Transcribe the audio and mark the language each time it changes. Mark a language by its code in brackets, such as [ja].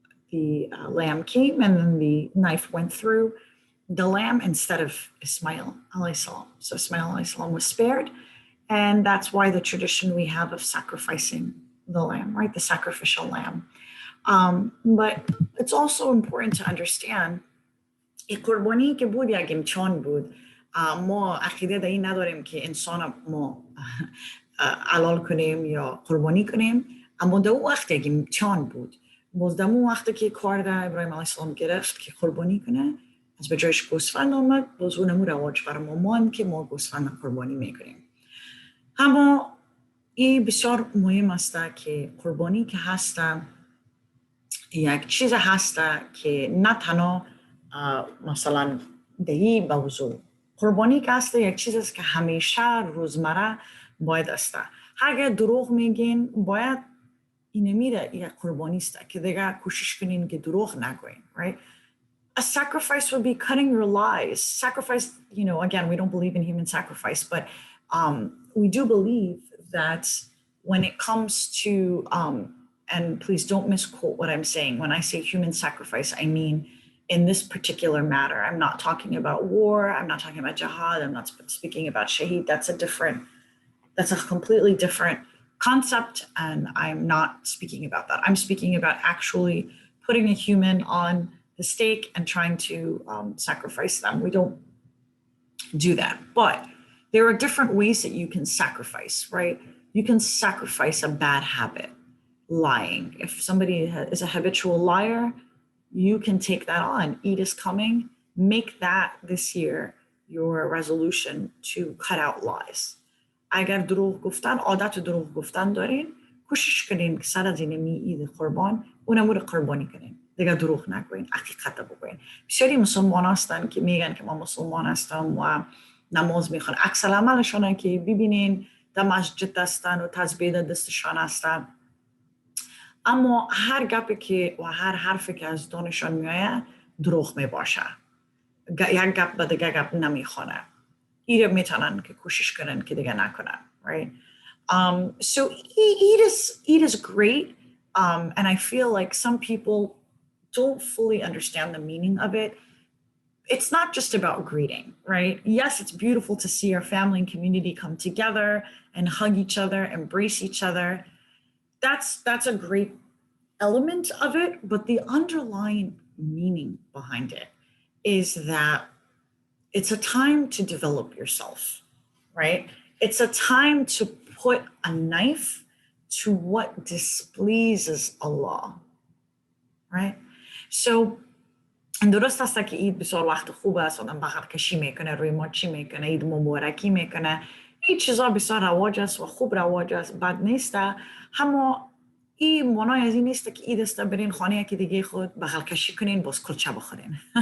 [en] The lamb came, and then the knife went through the lamb instead of Ismail alayhi salam. So Ismail alayhi salam was spared. And that's why the tradition we have of sacrificing the lamb, right? The sacrificial lamb. But it's also important to understand [fa] قربانی که بود یک امتحان بود. ما عقیده در این نداریم که انسان ما حلال کنیم یا قربانی کنیم، اما در اون وقت یک امتحان بود. باز در اون وقتی که کار در ابراهیم علیه السلام گرفت که قربانی کنه، از به جایش گوسفند آمد، باز اونمو رواج برای ما ماند که ما گوسفند قربانی میکنیم. اما این بسیار مهم است که قربانی که هست یک چیز هست که نه تنها مثلا دهی موضوع، قربانی که هست یک چیز است که همیشه روزمره باید است. اگر دروغ میگین باید این میره یک قربانی است که دیگه کوشش کنین که دروغ نگوین, [en] right? A sacrifice would be cutting your lies. Sacrifice, again, we don't believe in human sacrifice, but we do believe that when it comes to, and please don't misquote what I'm saying. When I say human sacrifice, I mean in this particular matter. I'm not talking about war. I'm not talking about jihad. I'm not speaking about shaheed. That's a completely different concept, and I'm not speaking about that. I'm speaking about actually putting a human on the stake and trying to sacrifice them. We don't do that. But there are different ways that you can sacrifice, right? You can sacrifice a bad habit, lying. If somebody is a habitual liar, you can take that on. Eid is coming. Make that this year your resolution to cut out lies. [fa] اگر دروغ گفتن، عادت دروغ گفتن دارین، کوشش کنین که سر از این عید قربان اونمو رو قربانی کنین. دیگه دروغ نگوین، حقیقت بگوین. بسیاری مسلمان هستن که میگن که ما مسلمان هستم و نماز میخوان. عکس العملشون که ببینین در مسجد هستن و تسبیح دستشان هستن، اما هر گپی که و هر حرفی که از دانشان میآید دروغ میباشه. یک گپ به دیگه گپ نمیخونه. ایره میتونن که کوشش کنن که دیگه نکنن, [en] right? So Eid is great, and I feel like some people don't fully understand the meaning of it. It's not just about greeting, right? Yes, it's beautiful to see our family and community come together and hug each other, embrace each other. That's a great element of it, but the underlying meaning behind it is that it's a time to develop yourself, right? It's a time to put a knife to what displeases Allah, right? So [fa] درست است که عید بسیار وقت خوب است، آدم بغل کشی میکنه، روی ماچی میکنه، عید مبارکی میکنه. این چیزا بسیار رواج است و خوب رواج است، بد نیست. اما این معنای از این نیست که عید است برین خانه که دیگه خود بغل کشی کنین باز کلچه بخورین.